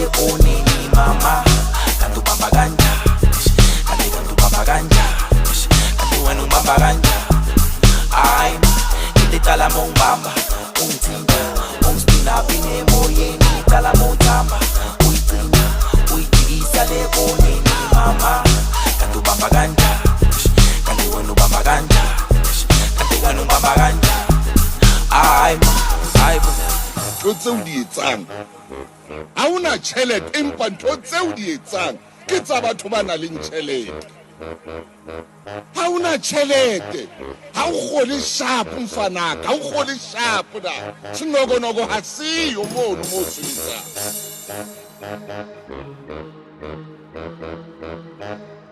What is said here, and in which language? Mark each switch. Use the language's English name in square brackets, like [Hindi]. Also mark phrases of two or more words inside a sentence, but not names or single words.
[Zulu] oneni mama kanti ubamba kanjani kanti ubamba kanjani kanti wena ubamba kanjani hayi into iqala mongibamba ungithinta ungispinaphi emoyeni iqala mawuthamba uyigcina uyijikisa le oneni mama kanti ubamba kanjani kanti wena ubamba kanjani kanti wena ubamba kanjani hayi [Southern Sotho] ntho tseo di etsang ha una tjhelete empa ntho tseo di etsang ke tsa batho ba nang le tjhelete ha una tjhelete ha o kgole sharp mfanaka ha o kgole sharp na sinokonogo ha siyo mono mo sebetsang